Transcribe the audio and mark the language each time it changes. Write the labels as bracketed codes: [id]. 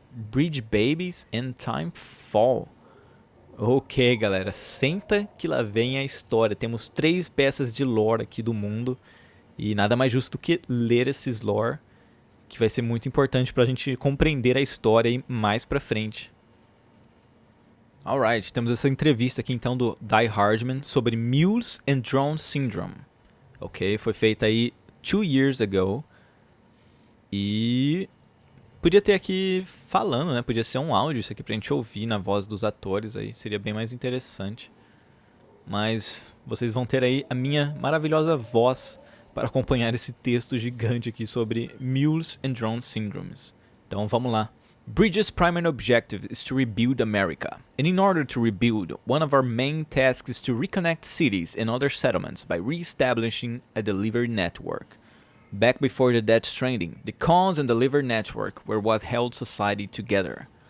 [en] Bridge Babies and Time Fall. [pt] Ok, galera. Senta que lá vem a história. Temos 3 peças de lore aqui do mundo. E nada mais justo do que ler esses lore, que vai ser muito importante pra gente compreender a história aí mais pra frente. Alright, temos essa entrevista aqui então do Die Hardman sobre Mules and Drone Syndrome. Ok, foi feita aí [en] 2 years ago. [pt] E podia ter aqui falando, né? Podia ser um áudio isso aqui pra gente ouvir na voz dos atores aí. Seria bem mais interessante. Mas vocês vão ter aí a minha maravilhosa voz para acompanhar esse texto gigante aqui sobre Mules and Drone Syndromes. Então vamos lá. [en] Bridge's primary objective is to rebuild America. And in order to rebuild, one of our main tasks is to reconnect cities and other settlements by re-establishing a delivery network. Back before the Death Stranding, the cons and delivery network were what held society together.